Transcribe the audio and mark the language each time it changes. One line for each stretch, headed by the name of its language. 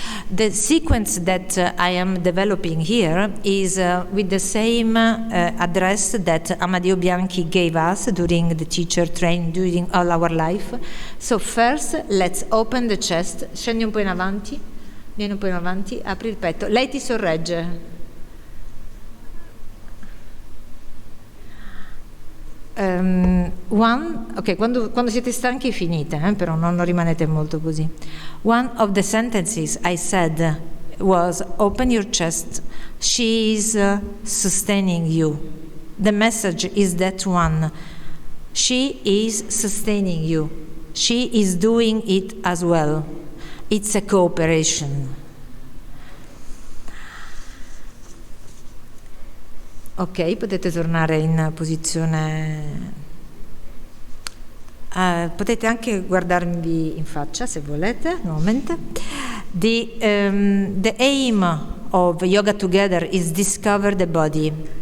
English: The sequence that I am developing here is with the same address that Amadio Bianchi gave us during the teacher training, during all our life. So first, let's open the chest.
Italian: Scendi un po' in avanti, vieni un po' in avanti, apri il petto. Lei ti sorregge. Quando siete stanchi finite, però non rimanete molto così.
English: One of the sentences I said was, open your chest, she is sustaining you. The message is that one, she is sustaining you, she is doing it as well. It's a cooperation.
Italian: Ok, potete tornare in posizione, potete anche guardarmi in faccia se volete, nuovamente.
English: The aim of Yoga Together is discover the body.